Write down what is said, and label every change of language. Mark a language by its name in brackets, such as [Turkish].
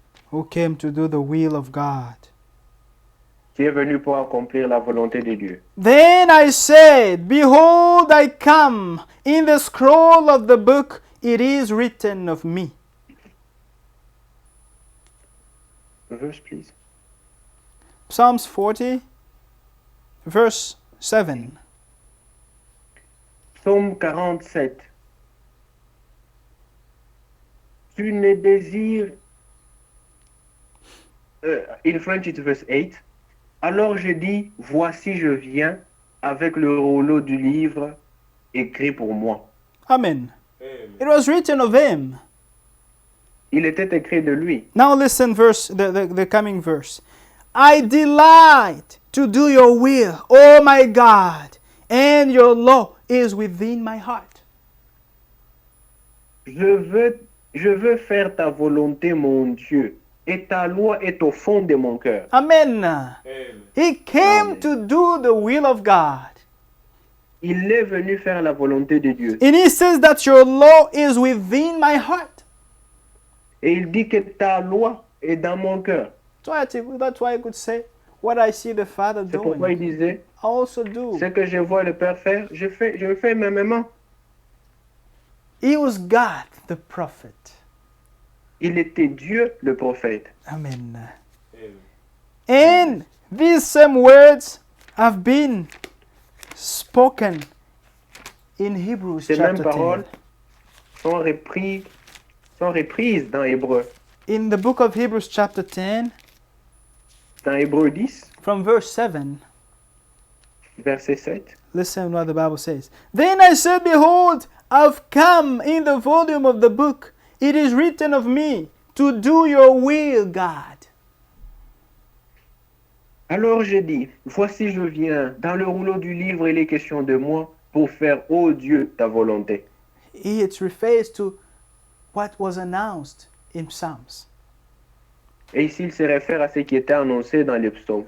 [English] who came to do the will of God. [French] qui est venu pour accomplir la volonté de Dieu. [English] Then I said, Behold, I come. In the scroll of the book it is written of me. Verse, please. Psalms 40, verse 7. [French] Psaume 47. Tu ne désires... [English] in French, it's verse 8. [French] Alors je dis, voici je viens avec le rouleau du livre écrit pour moi. [English] Amen. It was written of him. [French] Il était écrit de lui. [English] Now listen the coming verse. I delight to do your will, O my God, and your law is within my heart. [French] Je veux faire ta volonté, mon Dieu, et ta loi est au fond de mon cœur. [English] Amen. He came Amen. to do the will of God. [French] Il est venu faire la volonté de Dieu. [English] And he says that your law is within my heart. [French] Et il dit que ta loi est dans mon cœur. [English] That's why I could say, what I see the Father [French] C'est pourquoi il [English] doing, [French] disait, [English] I also do. [French] ce que je vois le Père faire, je le fais mêmement. [English] He was God, the prophet. [French] Il était Dieu, le prophète. Amen. [English] And these same words have been spoken in Hebrews [French] Ces mêmes [English] chapter [French] paroles [English] 10. [French] sont reprises dans Hébreu. [English] In the book of Hebrews chapter 10, [French] Dans Hébreu 10, [English] from verse 7, [French] verset 7. [English] listen what the Bible says. Then I said, Behold, I've come in the volume of the book. It is written of me to do your will, God. [French] Alors j'ai dit, voici je viens, dans le rouleau du livre il est question de moi pour faire, ô Dieu, ta volonté. [English] It refers to what was announced in Psalms. [French] Et ici, il se réfère à ce qui était annoncé dans les psaumes.